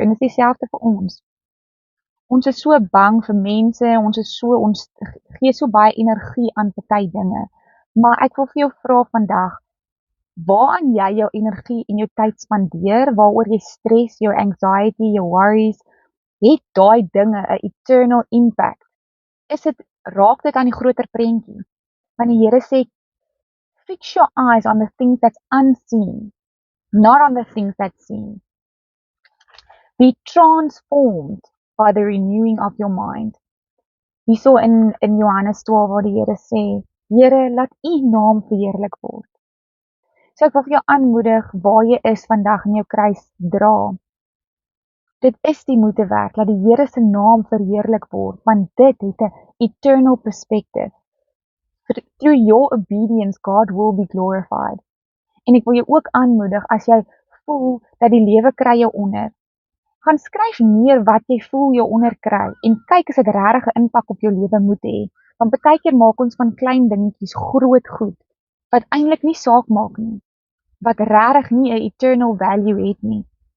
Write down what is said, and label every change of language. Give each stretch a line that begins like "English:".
Afrikaans: En dit is dieselfde vir ons. Ons is so bang vir mense, ons gee so baie energie aan party dinge. Maar ek wil vir jou vra vandag, waaraan jy jou energie en jou tyd spandeer, waaroor jy stres, jou anxiety, jou worries, het daai dinge 'n eternal impact? Raak dit aan die groter prentjie? Want die Here sê,
English: fix your eyes on the things that's unseen, not on the things that's seen. Be transformed by the renewing of your mind.
Afrikaans: Hierso in Johannes 12 waar die Here sê, Here, laat U naam verheerlik word. So ek wil vir jou aanmoedig, waar jy is vandag in jou kruis dra. Dit is die moeite werd, laat die Here se naam verheerlik word, want dit het 'n eternal perspective.
English: Through your obedience, God will be glorified.
Afrikaans: En ek wil jou ook aanmoedig, as jy voel dat die lewe kry jou onder, gaan skryf neer wat jy voel jou onder kry, en kyk as dit regtig 'n impak op jou lewe moet hê. Want baie keer maak ons van klein dingetjies groot goed, wat eintlik nie saak maak nie, wat regtig nie 'n eternal value het nie.